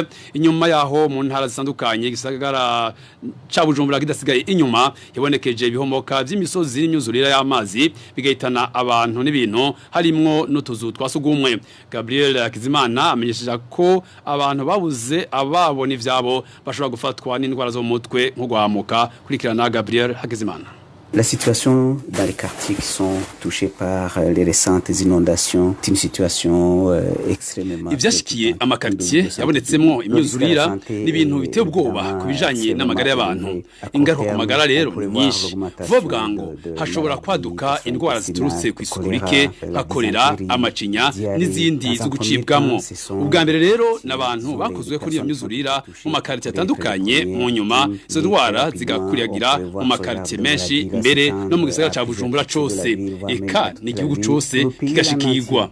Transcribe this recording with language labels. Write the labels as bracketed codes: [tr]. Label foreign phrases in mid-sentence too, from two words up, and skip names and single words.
[rn] Inyuma yaho mu ntara zitandukanye gisagara ca Bujumbura kidasigaye inyuma yabonekeje ibihomoka vy'imisozi n'imyuzurira y'amazi bigahitana abantu n'ibintu harimwo n'utuzu twasugumwe. Gabriel Hakizimana amenyesha ko abantu babuze ababona ivyabo bashobora gufatwa n'indwara mutwe nk'ugwamuka kurikirana Gabriel Hakizimana. [fr] La situation dans les quartiers qui sont touchés par les récentes inondations, c'est une situation extrêmement. [rn] Ivyashikiye amakartie yabonetsemwo imyuzurira n'ibintu biteye ubwoba kubijanye n'amagara y'abantu. Ingaruka ku magara rero nyinshi. Vuga ngo hashobora kwaduka indwara ziturutse ku isuku rike, hakorera amacinya n'izindi zo gucibwamwo. Ubwa mbere rero n'abantu bakozwe kuri iyo myuzurira mu makartie atandukanye, mu nyuma izo ndwara zigakuriyagira mu makartie menshi mbere no mu gisagara ca Bujumbura cose, eka n'igihugu cose kigashikirwa.